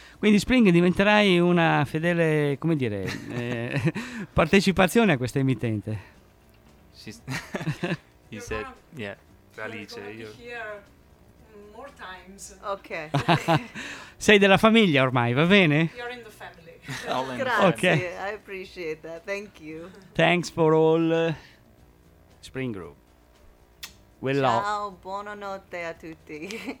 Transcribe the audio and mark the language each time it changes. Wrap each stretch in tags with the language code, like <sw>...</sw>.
<it>Quindi Spring, diventerai una fedele, come dire, partecipazione a questa emittente.</it> <en>He said, yeah, Alice, io... More times. Ok.</en> <it>Sei della famiglia ormai, va bene?</it> <en>You're in the family. Grazie, okay. I appreciate that. Thank you. Thanks for all Spring Group. We</en> <it>ciao,</it> <en>love.</en> <it>Ciao, buonanotte a tutti.</it>